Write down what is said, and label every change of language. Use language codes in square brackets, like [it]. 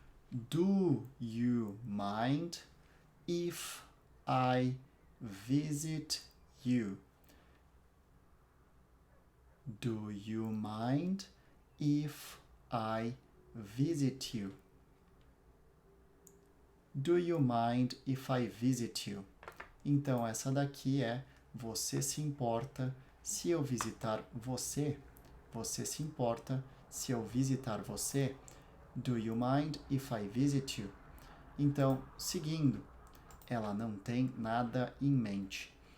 [en] Do you mind if I visit you? Do you mind if I visit you? Do you mind if I visit you? [pt] Então, essa daqui é: você se importa se eu visitar você? Você se importa se eu visitar você? [en] Do you mind if I visit you? [pt] Então, seguindo, ela não tem nada em mente.